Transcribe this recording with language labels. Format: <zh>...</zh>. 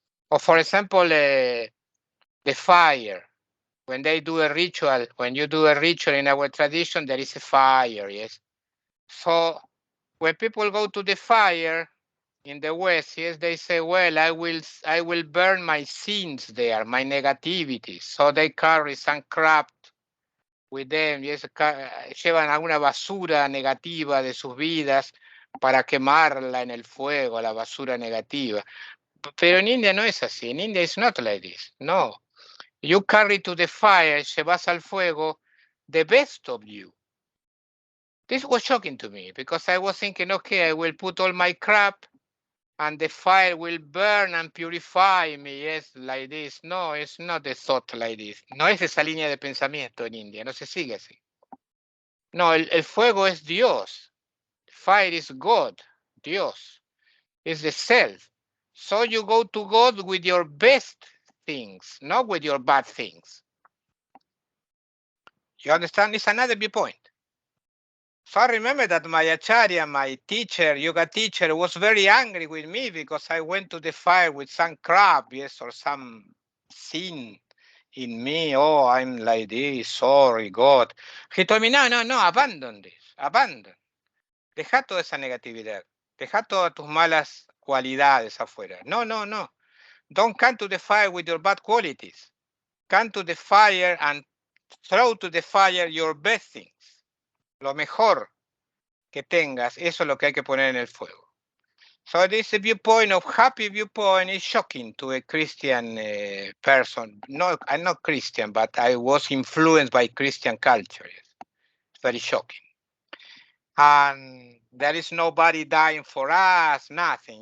<en>Or for example, the fire. When they do a ritual, when you do a ritual in our tradition, there is a fire, yes. So when people go to the fire in the West, yes, they say, well, I will burn my sins there, my negativities. So they carry some crap with them, yes,</en> <es>llevan alguna basura negativa de sus vidas para quemarla en el fuego, la basura negativa. Pero en India no es así.</es> <en>In India it's not like this. No. You carry to the fire,</en> <es>llevas al fuego,</es> <en>the best of you. This was shocking to me because I was thinking, okay, I will put all my crap and the fire will burn and purify me, yes, like this. No, it's not a thought like this.</en> <es>No es esa línea de pensamiento en India, no se sigue así. No, el fuego es Dios.</es> <en>Fire is God,</en> <es>Dios.</es> <en>It's the self. So you go to God with your best things, not with your bad things. You understand? It's another viewpoint. So I remember that my acharya, my teacher, yoga teacher, was very angry with me because I went to the fire with some crap, yes, or some sin in me. Oh, I'm like this, sorry, God. He told me, no, abandon this, abandon.</en> <es>Deja toda esa negatividad. Deja todas tus malas cualidades afuera. No.</es> <en>Don't come to the fire with your bad qualities. Come to the fire and throw to the fire your best things.</en> <es>Lo mejor que tengas, eso es lo que hay que poner en el fuego.</es> <en>So this viewpoint of happy viewpoint is shocking to a Christian person. No, I'm not Christian, but I was influenced by Christian culture. Yes. It's very shocking. And there is nobody dying for us, nothing.</en>